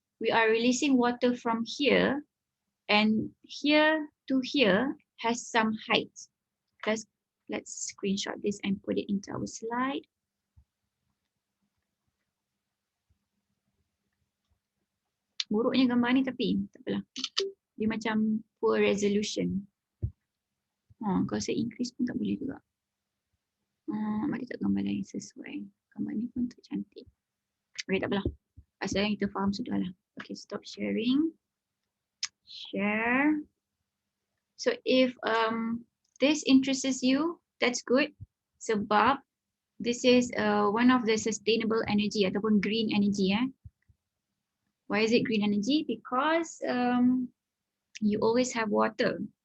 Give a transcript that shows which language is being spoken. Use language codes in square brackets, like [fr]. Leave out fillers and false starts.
[en] We are releasing water from here, and here to here has some height. Let's screenshot this and put it into our slide. [ms] Buruknya gambar ni tapi tak apalah. Dia macam poor resolution. Kalau saya increase pun tak boleh juga. Mari tak gambar lain sesuai. Gambar ni pun tak cantik. Okay, tak apalah. Asal yang kita faham sudahlah. [en] Okay, stop sharing. Share. So if this interests you, that's good. Sebab this is one of the sustainable energy ataupun green energy. Why is it green energy? Because you always have water.